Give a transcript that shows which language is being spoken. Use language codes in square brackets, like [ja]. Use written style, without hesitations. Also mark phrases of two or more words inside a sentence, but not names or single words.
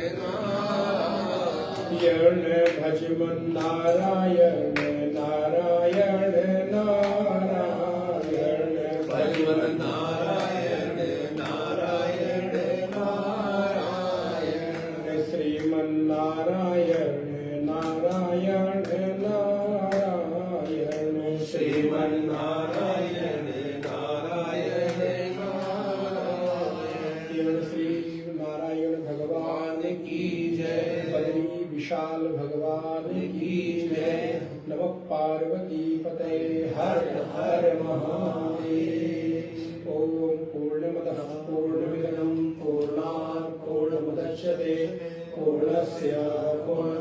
[hi] नारायण, भजमन नारायण नारायण नारायण, भजमन नारायण नारायण नारायण, श्रीमन नारायण नारायण नारायण, श्रीमन नारायण नारायण नारायण। श्री नारायण भगवान की जय, बद्री विशाल भगवान की जय। [sa] नमः पार्वती पते हर हर महादेव। ओम पूर्णमदः पूर्णमिदं पूर्णात् पूर्णमुदच्यते पूर्णस्य